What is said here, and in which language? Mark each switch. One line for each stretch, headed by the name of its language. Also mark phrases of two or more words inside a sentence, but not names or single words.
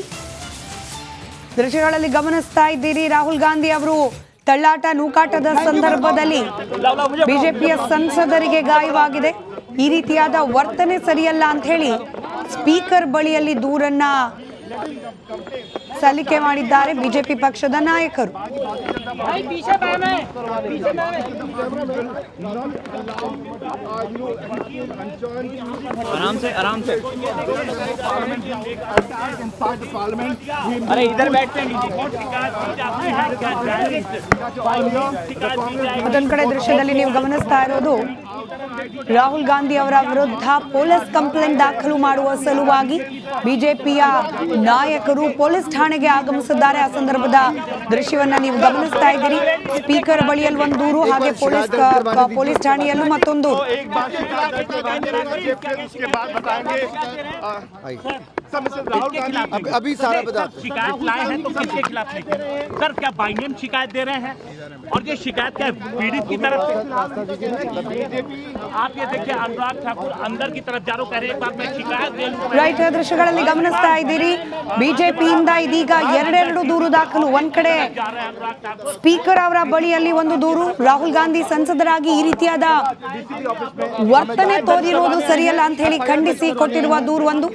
Kannada: ದೃಶ್ಯಗಳಲ್ಲಿ ಗಮನಿಸ್ತಾ ಇದ್ದೀರಿ, ರಾಹುಲ್ ಗಾಂಧಿ ಅವರು ತಳ್ಳಾಟ ನೂಕಾಟದ ಸಂದರ್ಭದಲ್ಲಿ ಬಿಜೆಪಿಯ ಸಂಸದರಿಗೆ ಗಾಯವಾಗಿದೆ. ಈ ರೀತಿಯಾದ ವರ್ತನೆ ಸರಿಯಲ್ಲ ಅಂತ ಹೇಳಿ ಸ್ಪೀಕರ್ ಬಳಿಯಲ್ಲಿ ದೂರನ್ನ ಸಲ್ಲಿಕೆ ಮಾಡಿದ್ದಾರೆ ಬಿಜೆಪಿ ಪಕ್ಷದ ನಾಯಕರು.
Hindi: आराम से अरे इधर बैठते हैं।
Kannada: ಮತ್ತೊಂದು ಕಡೆ ದೃಶ್ಯದಲ್ಲಿ ನೀವು ಗಮನಿಸ್ತಾ ಇರೋದು ರಾಹುಲ್ ಗಾಂಧಿ ಅವರ ವಿರುದ್ಧ
English: police complaint
Kannada: ದಾಖಲು ಮಾಡುವ ಸಲುವಾಗಿ ಬಿಜೆಪಿಯ ನಾಯಕರು ಪೊಲೀಸ್ ಠಾಣೆಗೆ ಆಗಮಿಸಿದ್ದಾರೆ. ಆ ಸಂದರ್ಭದ ದೃಶ್ಯವನ್ನ ನೀವು ಗಮನಿಸ್ತಾ ಇದ್ದೀರಿ. ಸ್ಪೀಕರ್ ಬಳಿಯಲ್ಲಿ ಒಂದು ದೂರು, ಹಾಗೆ ಪೊಲೀಸ್ ಠಾಣೆಯಲ್ಲೂ ಮತ್ತೊಂದು.
Hindi: अभी सारा बता शिकायत लाए हैं तो किसके खिलाफ लिखे सर? क्या बाइनेम शिकायत दे रहे हैं? और ये शिकायत क्या पीड़ित की तरफ से? आप ये देखिए, अनुराग ठाकुर अंदर की तरफ जा रहे, कह रहे एक बार मैं शिकायत दे लूं।
Kannada: ರೈಟ್, ದೃಶ್ಯಗಳಲ್ಲಿ ಗಮನಿಸ್ತಾ ಇದ್ದೀರಿ. ಬಿಜೆಪಿಯಿಂದ ಇದೀಗ ಎರಡೆರಡು ದೂರು ದಾಖಲು. ಒಂದ್ ಕಡೆ ಸ್ಪೀಕರ್ ಅವರ ಬಳಿಯಲ್ಲಿ ಒಂದು ದೂರು, ರಾಹುಲ್ ಗಾಂಧಿ ಸಂಸದರಾಗಿ ಈ ರೀತಿಯಾದ ವರ್ತನೆ ತೋರಿರುವುದು ಸರಿಯಲ್ಲ ಅಂತ ಹೇಳಿ ಖಂಡಿಸಿ ಕೊಟ್ಟಿರುವ ದೂರು ಒಂದು.